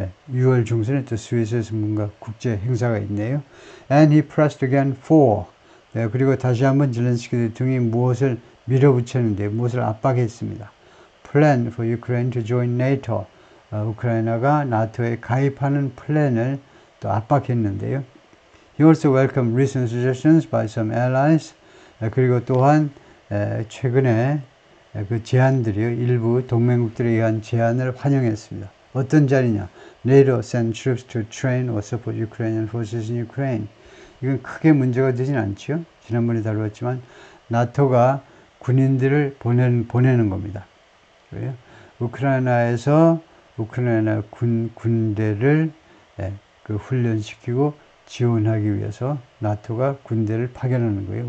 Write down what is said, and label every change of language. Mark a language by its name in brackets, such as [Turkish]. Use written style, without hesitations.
[Korean] 6월 중순에 또 스위스에서 뭔가 국제 행사가 있네요. [English] And he pressed again for. [Korean] 그리고 다시 한번 zelensky 대통령이 무엇을 밀어붙였는데, 무엇을 압박했습니다. [English] Plan for Ukraine to join NATO. [Korean] 우크라이나가 나토에 가입하는 플랜을 또 압박했는데요. [English] He also welcomed recent suggestions by some allies. [Korean] 그리고 또한 최근에 그 제안들이요, 일부 동맹국들에 의한 제안을 환영했습니다. 어떤 자리냐? [English] NATO send troops to train or support Ukrainian forces in Ukraine. [Korean] 이건 크게 문제가 되진 않죠. 지난번에 다루었지만 나토가 군인들을 보내는 겁니다. 그래요? 우크라이나에서 우크라이나 군대를 그 훈련시키고 지원하기 위해서 나토가 군대를 파견하는 거예요.